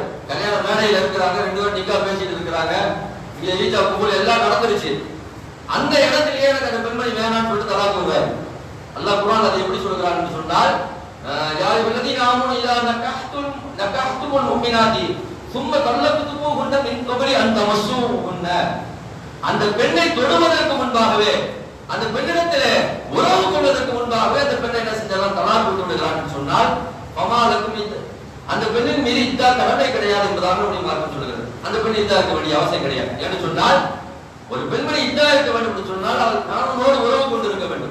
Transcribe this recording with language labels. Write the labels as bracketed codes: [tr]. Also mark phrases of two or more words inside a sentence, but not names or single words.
[ta] கல்யாண மேடையில் இருக்கிறாங்க, 2 பேரும் நிக்கா பேசிட்டு இருக்கிறாங்க, இங்க [ar] إيجاب قبول [ta] எல்லாம் நடந்துருச்சு. அந்த இடத்திலேயே எனக்கு அந்த பெண்மணி வேணாம்னு சொல்லிட்டு தலாக் விடுவாரு. அல்லாஹ் குர்ஆன் அதை எப்படி சொல்கிறான்னு சொன்னால், [ar] يا أيها الذين آمنوا إذا نكحتم المؤمنات ثم طلقتموهن من قبل ان تمسوهن, [ta] அந்த பெண்ணை தொடுவதற்கு முன்பாகவே, அந்த பெண்ணிடத்திலே உறவு கொள்வதற்கு முன்பாகவே அந்த பெண்ணை என்ன செஞ்சாலும் தலாக் விட்டு விடுகிறான்னு சொன்னால், ஃபமாலக்கும் அந்த பெண்ணின் மீது இத்தா கடமை கிடையாது என்பதாக நம்முடைய மார்க்கம் சொல்கிறது. அந்த பெண் இத்தா இருக்க வேண்டிய அவசியம் கிடையாது. என்று சொன்னால் ஒரு பெண்மணி இத்தா இருக்க வேண்டும் என்று சொன்னால் அவர் கணவனோடு உறவு கொண்டு இருக்க வேண்டும்.